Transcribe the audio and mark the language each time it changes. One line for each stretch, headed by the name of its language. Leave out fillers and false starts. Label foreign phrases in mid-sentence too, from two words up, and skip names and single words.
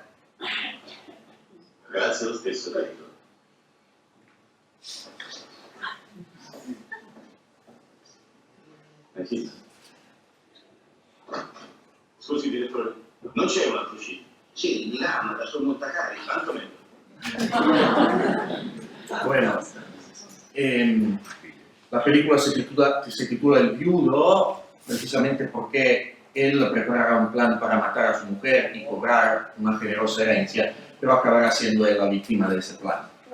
Italian: Grazie lo stesso, direttore. Scusi direttore, non c'è un altro uscito? Sì, di là, ma da sua molta carica. Tanto meno.
Spanish: Bueno, la película se titula El Viudo precisamente porque él preparará un plan para matar a su mujer y cobrar una generosa herencia, pero acabará siendo él la víctima de ese plan.